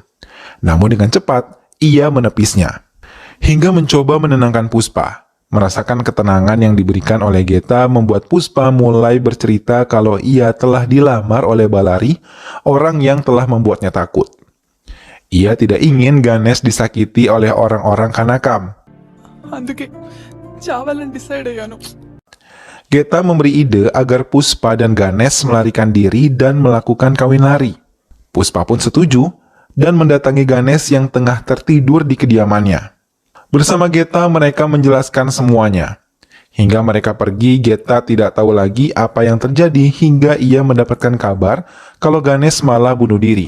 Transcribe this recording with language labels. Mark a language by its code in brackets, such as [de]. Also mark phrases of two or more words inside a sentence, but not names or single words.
[id] Namun dengan cepat, ia menepisnya. Hingga mencoba menenangkan Puspa. Merasakan ketenangan yang diberikan oleh Geta membuat Puspa mulai bercerita kalau ia telah dilamar oleh Balari, orang yang telah membuatnya takut. Ia tidak ingin Ganesh disakiti oleh orang-orang Kanakam. [te] అందుకే చావాలని డిసైడ్ అయ్యాను. [id] Geta memberi ide agar Puspa dan Ganesh melarikan diri dan melakukan kawin lari. Puspa pun setuju dan mendatangi Ganesh yang tengah tertidur di kediamannya. Bersama Geta mereka menjelaskan semuanya. Hingga mereka pergi, Geta tidak tahu lagi apa yang terjadi hingga ia mendapatkan kabar kalau Ganesh malah bunuh diri.